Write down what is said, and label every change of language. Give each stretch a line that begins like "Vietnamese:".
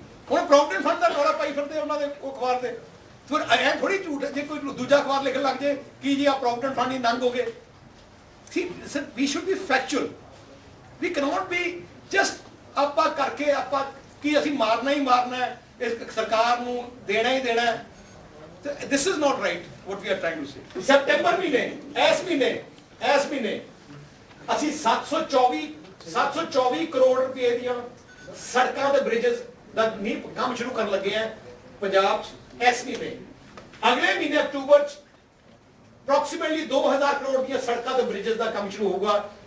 Punjabi: ਹੁਣ provident fund ਦਾ ਰੌਲਾ ਪਾਈ ਫਿਰਦੇ ਉਹਨਾਂ ਦੇ ਉਹ ਅਖਬਾਰ ਤੇ, ਫਿਰ ਐ ਥੋੜੀ ਝੂਠ ਜੇ ਕੋਈ ਦੂਜਾ ਅਖਬਾਰ ਲਿਖਣ ਲੱਗ ਜੇ ਕਿ ਜੀ ਆ ਪ੍ਰੋਵੀਡੈਂਟ ਫੰਡ ਹੀ ਨੰਗ ਹੋ ਗਏ।
English: See, we should be factual. We cannot be just
Punjabi: ਆਪਾਂ ਕਰਕੇ ਆਪਾਂ ਕੀ ਅਸੀਂ ਮਾਰਨਾ ਹੀ ਮਾਰਨਾ ਹੈ, ਇਸ ਸਰਕਾਰ ਨੂੰ ਦੇਣਾ ਹੀ ਦੇਣਾ ਹੈ।
English: This is not right what we are trying to say.
Punjabi: ਸਤੰਬਰ ਮਹੀਨੇ ਇਸ ਮਹੀਨੇ ਅਸੀਂ 724 ਕਰੋੜ ਰੁਪਏ ਦੀਆਂ ਸੜਕਾਂ ਤੇ ਬ੍ਰਿਜਸ ਦਾ ਕੰਮ ਸ਼ੁਰੂ ਕਰਨ ਲੱਗੇ ਆ ਪੰਜਾਬ 'ਚ ਇਸ ਮਹੀਨੇ। ਅਗਲੇ ਮਹੀਨੇ ਅਕਤੂਬਰ 'ਚ ਅਪਰੋਕਸੀਮੇਟਲੀ 2000 ਕਰੋੜ ਦੀਆਂ ਸੜਕਾਂ ਤੇ ਬ੍ਰਿਜਸ ਦਾ ਕੰਮ ਸ਼ੁਰੂ ਹੋਊਗਾ।